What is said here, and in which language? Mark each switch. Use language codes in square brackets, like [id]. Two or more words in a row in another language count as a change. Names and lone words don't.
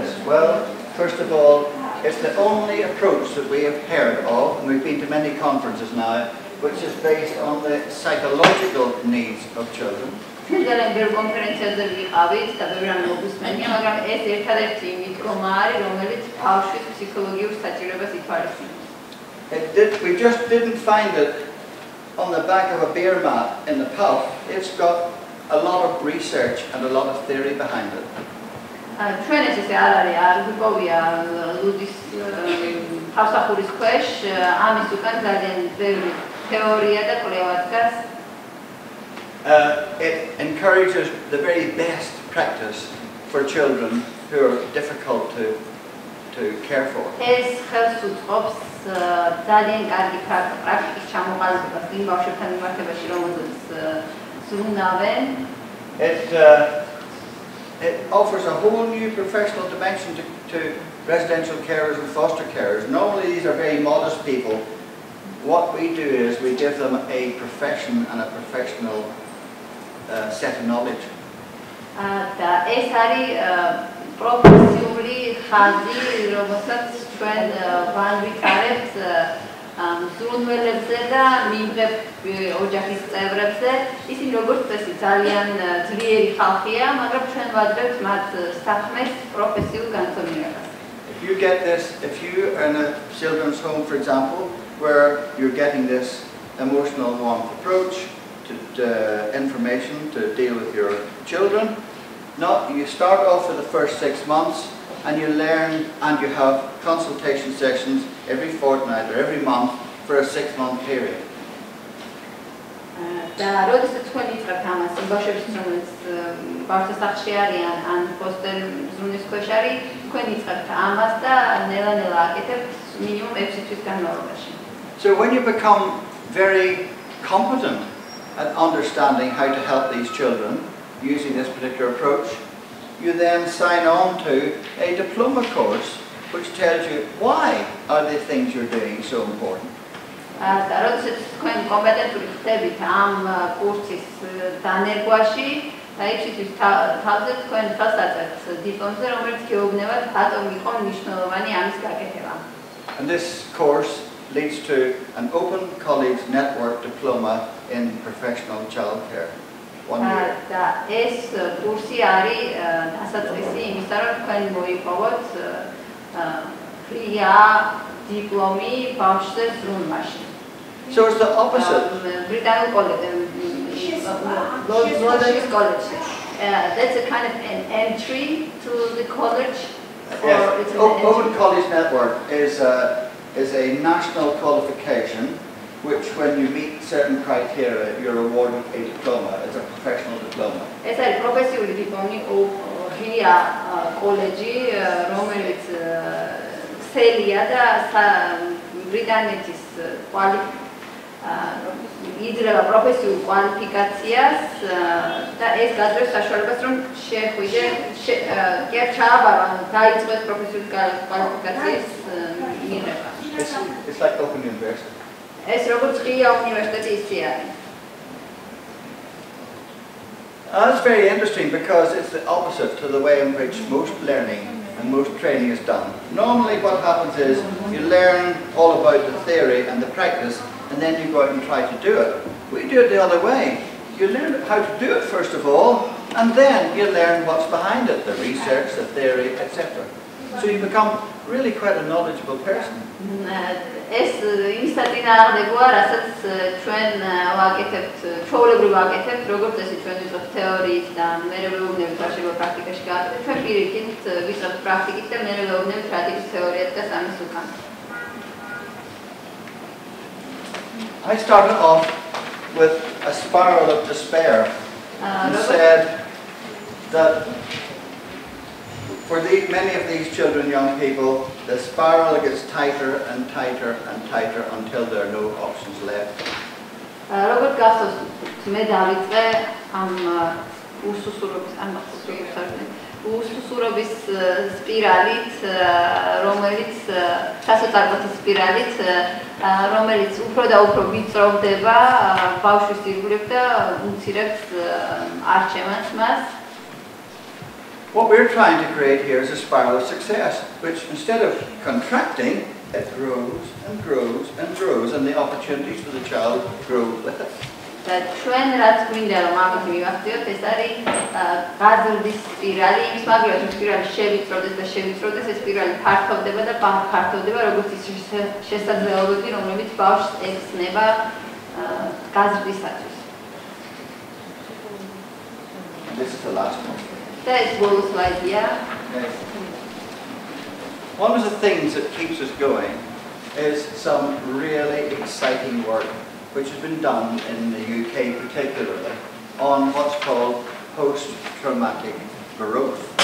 [en] Well, first of all, it's the only approach that we have heard of, and we've been to many conferences now, which is based on the psychological needs of children. [ka] ძალიან ბევრ კონფერენციაზე ვიყავით და ბევრი რამ მოგუსმენია, მაგრამ ეს ერთადერთი მიდგომა არის, რომელიც ბავშვის ფსიქოლოგიურ საჭიროებას ითვალისწინებს. [en] We just didn't find it on the back of a beer mat in the pub. It's got a lot of research and a lot of theory behind it. [ka] ჩვენ ესე არ არის, არ გვიპოვია ლუდის თავსახურის ქვეშ, ამის უკან ძალიან ბევრი თეორია და კვლევა დგას. [en] It encourages the very best practice for children who are difficult to care for. [ka] ეს ხელს უწყობს ძალიან კარგი პრაქტიკის ჩამოყალიბებას იმ ბავშვებთან მიმართებაში, რომელზეც ზრუნავენ. [en] It offers a whole new professional dimension to residential carers and foster carers. Normally these are very modest people. What we do is we give them a profession and a professional set of knowledge. [ka] და ეს არის პროფესიული ხაზი, რომელსაც ჩვენ ვანვითარებთ ზრუნველებზე და მიმღებ ოჯახის წევრებზე. ისინი როგორც წესი ძალიან ძლიერი ხალხია, მაგრამ ჩვენ ვაძლევთ მათ საქმეს პროფესიულ განცდომილებას. [en] If you get this, if you are in a children's home, for example, where you're getting this emotional warmth approach information to deal with your children. No, you start off with the first 6 months and you learn and you have consultation sessions every fortnight or every month for a 6-month period. [ka] და როდესაც თქვენ იწყებთ ამას, ბავშვების რომელიც ბავშვთა სახლში არიან ან ფოსტერ ზრუნვის ქვეშ არის, თქვენ იწყებთ ამას და ნელა-ნელა აკეთებთ მინიმუმ 6 თვის განმავლობაში. [en] So when you become very competent at understanding how to help these children using this particular approach, you then sign on to a diploma course which tells you why are the things you're doing so important. [ka] და როდესაც თქვენ კომპეტენტური ხდებით ამ კურსის დანერგვაში, იცით თავზე თქვენ ხელს აწერთ დიპლომზე, რომელიც გეუბნებათ რატომ იყო მნიშვნელოვანი ამის გაკეთება. [en] And this course leads to an open college network diploma in professional childcare. 1 year. [ka] და ეს კურსი არის დასაწყისი იმისა, რომ თქვენ მოიპოვოთ ღია დიპლომი ბავშვზე ზრუნვაში. [en] So it's the opposite. Britannic college, college. That's a kind of an entry to the college. Yes. Open College Network is a national qualification which, when you meet certain criteria, you're awarded a diploma. It's a professional diploma. [ka] ეს არის პროფესიული დიპლომი ღია კოლეჯი, რომელიც ქსელია და ბრიტანეთის იძლევა პროფესიულ კვალიფიკაციას და ეს გაძლევს საშუალებას, რომ შეხვიდე კი ჩააბარო, დაიწყოს პროფესიული კვალიფიკაციის მიღება. [en] It's like Open University. [ka] ეს როგორც ღია უნივერსიტეტი ისე არის. [en] That's very interesting because it's the opposite to the way in which most learning and most training is done. Normally what happens is you learn all about the theory and the practice and then you go out and try to do it. We do it the other way. You learn how to do it first of all and then you learn what's behind it, the research, the theory, etc. So you become really quite a knowledgeable person. [ka] ეს იმის საწინააღმდეგოა, რასაც ჩვენ ვაკეთებთ, ჩვეულებრივ ვაკეთებთ, როგორც ესე ჩვენ ვიწყებთ თეორიით და მერე ვეუბნებით რა შეიძლება პრაქტიკაში გააკეთოთ, ჩვენ პირიქით ვიწყებთ პრაქტიკით და მერე ვეუბნებით რა ტიპის თეორიაც და სამის უკან. [en] I started off with a spiral of despair and said that for many of these children, young people, the spiral gets tighter and tighter and tighter until there are no options left. [ka] Როგორც გახსოვს, მე დავიწყე ამ უსუსურობის სპირალით, რომელიც სასოწარკვეთის სპირალით, რომელიც უფრო და უფრო ვიწროვდება ბავშვის ირგვლივ და უმცირებს არჩევანს მას. [en] What we're trying to create here is a spiral of success, which instead of contracting, it grows and grows and grows, and the opportunities for the child grow with it. [ka] ჩვენ რაც გვინდა რომ ამით მივახციოთ, ეს არის გაზრდის სპირალი, იმის მაგალითად რომ სპირალი შევიწროდეს და შევიწროდეს, ეს სპირალი ფართოვდება და ფართოვდება, როგორც ის შესაძლებლობები, რომლებიც ბავშვს ეხსნება გაზრდისათვის. [en] This is the last one. [ka] That's ბოლო სლაიდია. [en] One of the things that keeps us going is some really exciting work which has been done in the UK particularly on what's called post-traumatic growth.